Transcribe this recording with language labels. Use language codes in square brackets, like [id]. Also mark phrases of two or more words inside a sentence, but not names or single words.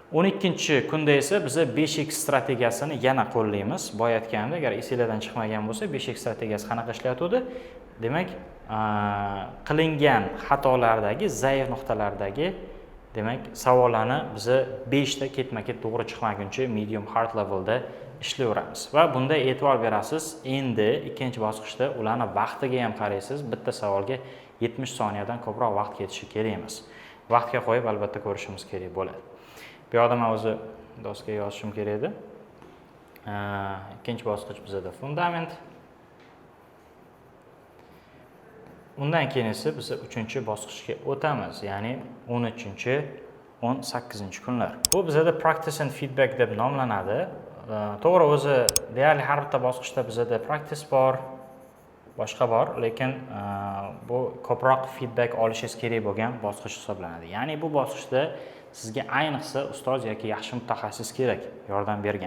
[uz] 12-kunda esa biz 5x strategiyasini yana qo'llaymiz. Boya aytganimdek, agar esingizdan chiqmagan bo'lsa, 5x strategiyasi qanaqa ishlayotdi? Demak, qilingan xatolardagi, zaif nuqtalardagi demak, savollarni biz 5 ta ketma-ket to'g'ri chiqmaguncha [en] medium hard levelda [uz] ishlayveramiz. Va bunda e'tibor berasiz. Endi ikkinchi bosqichda ularni vaqtiga ham qaraysiz. Bitta savolga 70 soniyadan ko'proq vaqt ketishi kerak emas. Vaqtga qo'yib albatta ko'rishimiz kerak bo'ladi. Bu yoqda men o'zi doskaga yozishim kerak edi. Ikkinchi bosqich bizda fundament. Undan keyin esa biz 3-bosqichga o'tamiz, ya'ni 13-18-kunlar. Bu bizda [en] practice and feedback [uz] deb nomlanadi. To'g'ri, o'zi deyarli har bitta bosqichda bizda practice bor, boshqa bor, lekin bu ko'proq feedback olishingiz kerak bo'lgan bosqich hisoblanadi. Ya'ni bu bosqichda sizga ayniqsa ustoz yoki yaxshi mutaxassis kerak, yordam bergan.